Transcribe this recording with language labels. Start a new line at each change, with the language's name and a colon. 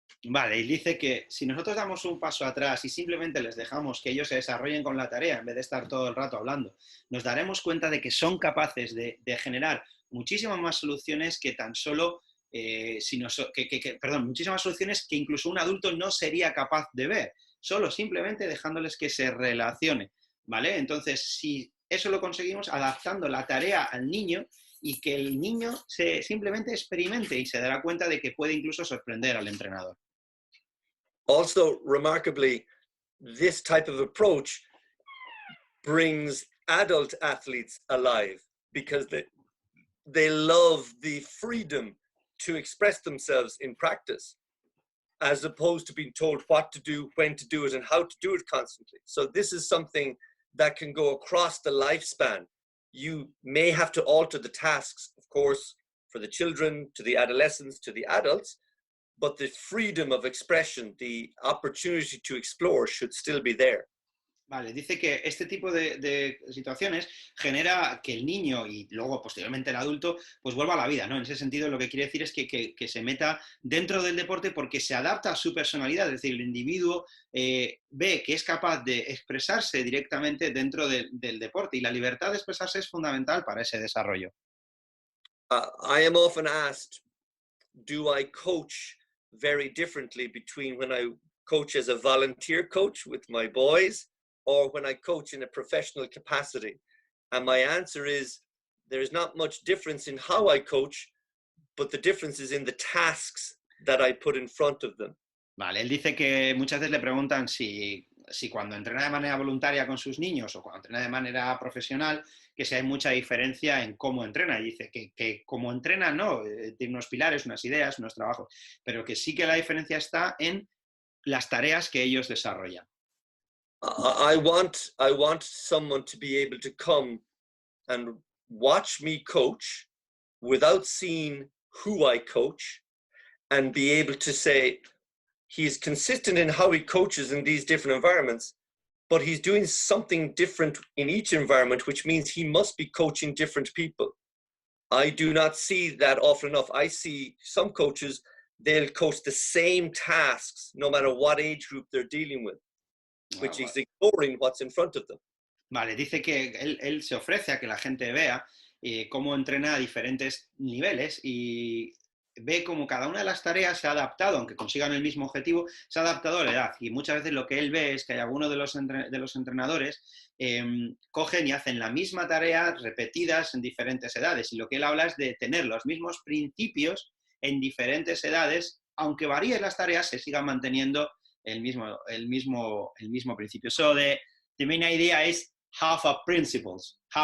Spanish: Vale, y dice que si nosotros damos un paso atrás y simplemente les dejamos que ellos se desarrollen con la tarea en vez de estar todo el rato hablando, nos daremos cuenta de que son capaces de generar muchísimas más soluciones que tan solo, perdón, muchísimas soluciones que incluso un adulto no sería capaz de ver, solo simplemente dejándoles que se relacione, ¿vale? Entonces, si eso lo conseguimos adaptando la tarea al niño y que el niño simplemente experimente y se dará cuenta de que puede incluso sorprender al entrenador.
English: Also, remarkably, this type of approach brings adult athletes alive because they love the freedom to express themselves in practice, as opposed to being told what to do, when to do it, and how to do it constantly. So this is something that can go across the lifespan. You may have to alter the tasks, of course, for the children, to the adolescents, to the adults, but the freedom of expression, the opportunity to explore should still be there.
Spanish: Vale, dice que este tipo de situaciones genera que el niño y luego posteriormente el adulto pues vuelva a la vida, ¿no? En ese sentido lo que quiere decir es que se meta dentro del deporte porque se adapta a su personalidad, es decir, el individuo ve que es capaz de expresarse directamente dentro del deporte y la libertad de expresarse es fundamental para ese desarrollo.
English: I am often asked, do I coach very differently between when I coach as a volunteer coach with my boys or when I coach in a professional capacity? And my answer is there is not much difference in how I coach, but the difference is in the tasks that I put in front of them.
Spanish: Vale, él dice que muchas veces le preguntan si cuando entrena de manera voluntaria con sus niños o cuando entrena de manera profesional, que si hay mucha diferencia en cómo entrena. Y dice que como entrena, no, tiene unos pilares, unas ideas, unos trabajos, pero que sí que la diferencia está en las tareas que ellos desarrollan.
English: I want someone to be able to come and watch me coach without seeing who I coach and be able to say, he's consistent in how he coaches in these different environments, but he's doing something different in each environment, which means he must be coaching different people. I do not see that often enough. I see some coaches, they'll coach the same tasks no matter what age group they're dealing with, which is ignoring what's in front of them.
Spanish: Vale, dice que él se ofrece a que la gente vea cómo entrena a diferentes niveles y ve cómo cada una de las tareas se ha adaptado, aunque consigan el mismo objetivo, se ha adaptado a la edad. Y muchas veces lo que él ve es que hay algunos de los entrenadores cogen y hacen la misma tarea repetidas en diferentes edades. Y lo que él habla es de tener los mismos principios en diferentes edades, aunque varíen las tareas, se sigan manteniendo el mismo principio.
English: So the main idea is half principles.